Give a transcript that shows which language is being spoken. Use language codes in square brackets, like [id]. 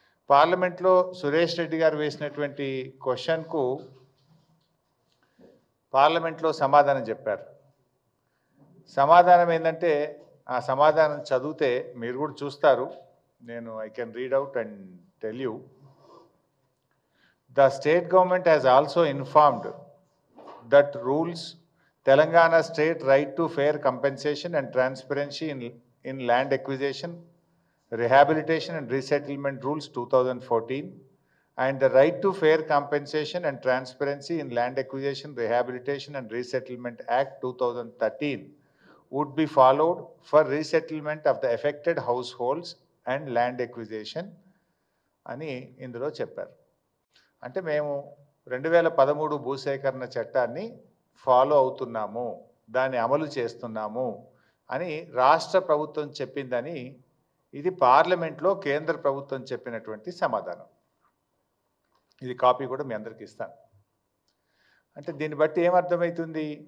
[te] పార్లమెంట్లో సురేష్ రెడ్డి గారు వేసినటువంటి క్వశ్చన్కు పార్లమెంట్లో సమాధానం చెప్పారు. సమాధానం ఏంటంటే ఆ సమాధానం చదివితే మీరు కూడా చూస్తారు. నేను [en] I can read out and tell you. The state government has also informed that rules Telangana state right to fair compensation and transparency in land acquisition, rehabilitation and resettlement rules 2014 and the right to fair compensation and transparency in land acquisition, rehabilitation and resettlement act 2013 would be followed for resettlement of the affected households and land acquisition [te] అని ఇందులో చెప్పారు. అంటే మేము 2013 భూసేకరణ చట్టాన్ని follow అవుతున్నాము, దాన్ని అమలు చేస్తున్నాము అని రాష్ట్ర ప్రభుత్వం చెప్పిందని ఇది పార్లమెంట్లో కేంద్ర ప్రభుత్వం చెప్పినటువంటి సమాధానం. ఇది కాపీ కూడా మీ అందరికీ ఇస్తాను. అంటే దీన్ని బట్టి ఏమర్థమవుతుంది?